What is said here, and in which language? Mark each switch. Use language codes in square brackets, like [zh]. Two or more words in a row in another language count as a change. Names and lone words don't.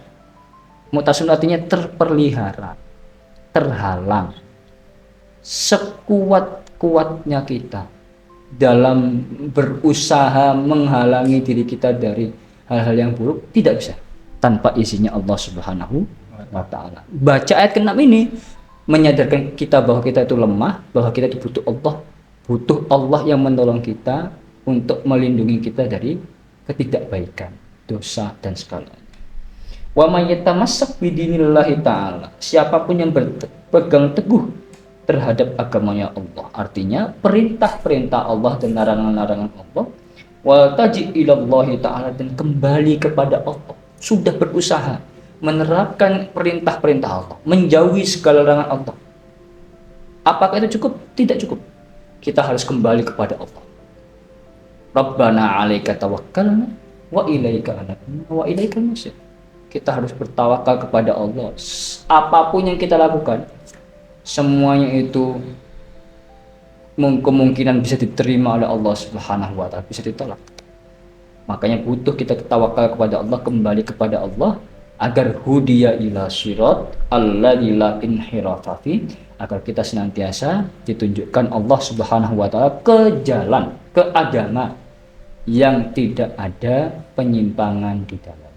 [id] Mu'tasom artinya terpelihara, terhalang sekuat-kuatnya kita dalam berusaha menghalangi diri kita dari hal-hal yang buruk, tidak bisa tanpa izinnya Allah [ar] سبحانه وتعالى. [id] Baca ayat ke-6 ini menyadarkan kita bahwa kita itu lemah, bahwa kita itu butuh Allah yang menolong kita untuk melindungi kita dari ketidakbaikan, dosa dan segalanya. [ar] ومن يتمسك بدين الله تعالى, [id] siapapun yang berpegang teguh terhadap agamanya Allah, artinya perintah-perintah Allah dan larangan-larangan Allah, [ar] وتجي إلى الله تعالى, [id] dan kembali kepada Allah, sudah berusaha menerapkan perintah-perintah Allah, menjauhi segala larangan Allah. Apakah itu cukup? Tidak cukup. Kita harus kembali kepada Allah. [ar] ربنا عليك توكلنا وإليك أنبنا وإليك المصير. [id] Kita harus bertawakal kepada Allah. Apapun yang kita lakukan, semuanya itu kemungkinan bisa diterima oleh Allah [ar] سبحانه وتعالى, [id] bisa ditolak. Makanya butuh kita tawakal kepada Allah, kembali kepada Allah agar [ar] هدي إلى صراط الذي لا انحراف في, [id] agar kita senantiasa ditunjukkan Allah [ar] سبحانه وتعالى [id] ke jalan, ke agama yang tidak ada penyimpangan di dalamnya.